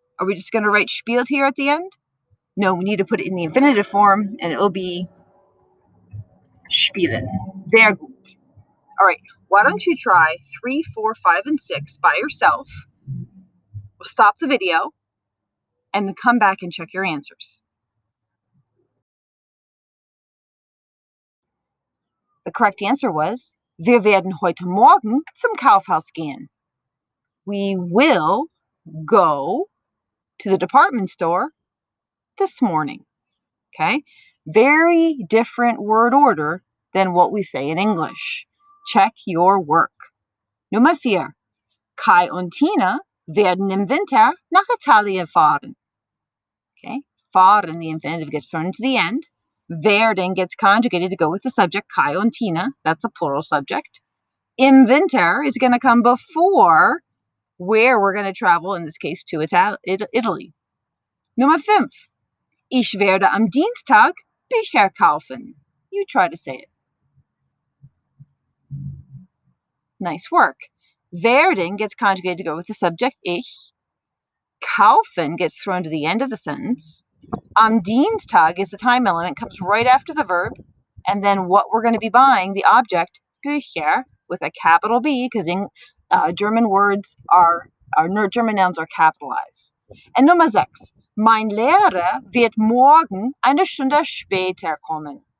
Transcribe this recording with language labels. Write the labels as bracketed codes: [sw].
[en] Are we just going to write spielt here at the end? No, we need to put it in the infinitive form, and it will be spielen. [de] Sehr gut. [en] All right, why don't you try 3, 4, 5, and 6 by yourself? We'll stop the video, and then come back and check your answers. The correct answer was, [de] wir werden heute Morgen zum Kaufhaus gehen. [en] We will go to the department store this morning. Okay, very different word order than what we say in English. Check your work. Nummer 4. [de] Kai und Tina werden im Winter nach Italien fahren. [en] Okay, fahren, the infinitive gets thrown into the end. Werden gets conjugated to go with the subject, Kai und Tina. That's a plural subject. [de] Im Winter [en] is going to come before where we're going to travel, in this case, to Italy. [de] Nummer 5. Ich werde am Dienstag Bücher kaufen. [en] You try to say it. Nice work. Werden gets conjugated to go with the subject, ich. Kaufen gets thrown to the end of the sentence. [de] Am Dienstag [en] is the time element, comes right after the verb. And then what we're going to be buying, the object, Bücher, with a capital B, because German words German nouns are capitalized. [de] And Nummer 6. Mein Lehrer wird morgen eine Stunde später kommen.